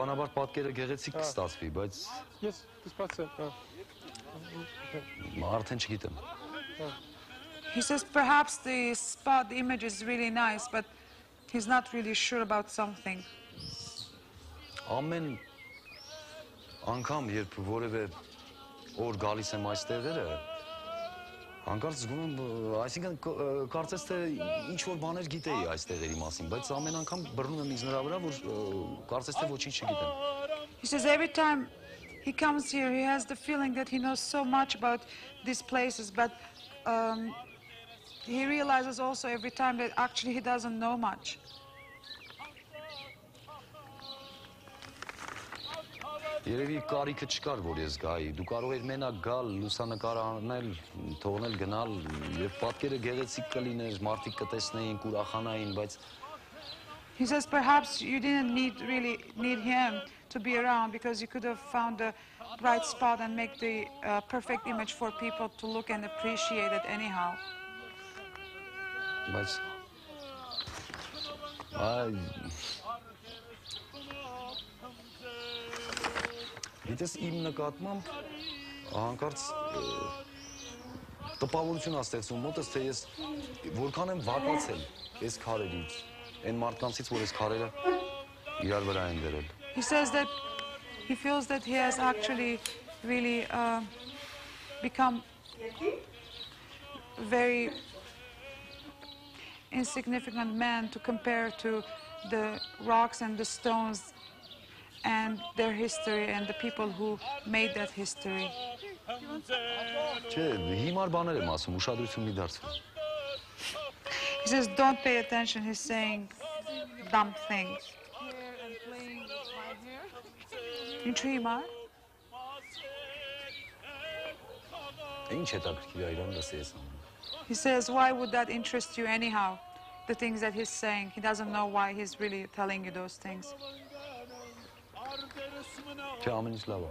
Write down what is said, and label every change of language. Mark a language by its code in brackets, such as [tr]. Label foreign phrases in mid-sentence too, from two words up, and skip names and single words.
[hy] համար պատկերը գեղեցիկ կստացվի, բայց [en] Yes, dispatch. [hy] արդեն չգիտեմ։ [en] He says perhaps the spot, the image is really nice, but he's not really sure about something. [hy] Ամեն անգամ, երբ որևէ օր գալիս եմ այստեղերը, հանկարծ զգում եմ, այսինքն կարծես թե ինչ-որ բաներ գիտեի այստեղերի մասին, բայց ամեն անգամ բռնում եմ ինձ նրա վրա, որ կարծես թե ոչինչ չգիտեմ։ [en] He says every time he comes here, he has the feeling that he knows so much about these places, but he realizes also every time that actually he doesn't know much. [hy] Երևի կարիքը չկար, որ ես գայի։ Դու կարող ես մենակ գալ, լուսանկար անել, թողնել գնալ, եւ պատկերը գեղեցիկ կլիներ, մարդիկ կտեսնեին, կուրախանային, բայց [en] He says perhaps you didn't really need him to be around because you could have found the right spot and make the perfect image for people to look and appreciate it anyhow. [hy] Բայց Գիտես, իմ նկատմամբ հանկարծ տպավորություն ա ստեղծում մոտս, թե ես որքան եմ վատացել այս քարերից, այն մարդկանցից, որ այս քարերը իրար վրա են դրել։ [en] He says that he feels that he has actually really become very insignificant man to compare to the rocks and the stones and their history and the people who made that history. [hy] Չէ, հիմար բաներ եմ ասում, ուշադրություն մի դարձրու։ [en] He says, don't pay attention, he's saying dumb things. [hy] Ինչու հիմար? Ինչ հետաքրքիր է իրան դասի ես անում։ [en] He says, why would that interest you anyhow? The things that he's saying, he doesn't know why he's really telling you those things. [hy] Չէ, ամեն ինչ լավ է։